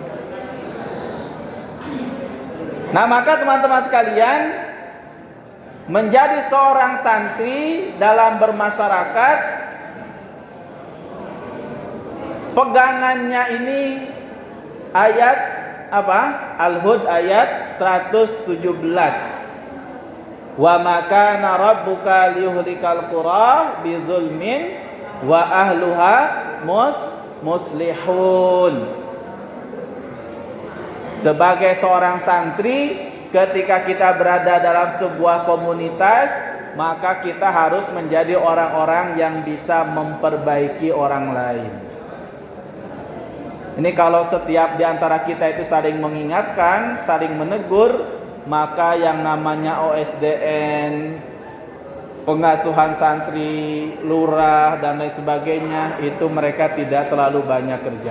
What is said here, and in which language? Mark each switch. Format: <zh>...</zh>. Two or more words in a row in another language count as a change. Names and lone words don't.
<id>Nah, maka teman-teman sekalian, menjadi seorang santri dalam bermasyarakat, pegangannya ini ayat apa? Al-Hud ayat 117.</id> <ar>وما كان ربك ليهلك القرى بظلم وأهلها مصلحون.</ar> <id>Sebagai seorang santri, ketika kita berada dalam sebuah komunitas, maka kita harus menjadi orang-orang yang bisa memperbaiki orang lain. Ini kalau setiap di antara kita itu saling mengingatkan, saling menegur, maka yang namanya OSDN, pengasuhan santri, lurah dan lain sebagainya, itu mereka tidak terlalu banyak kerja.</id>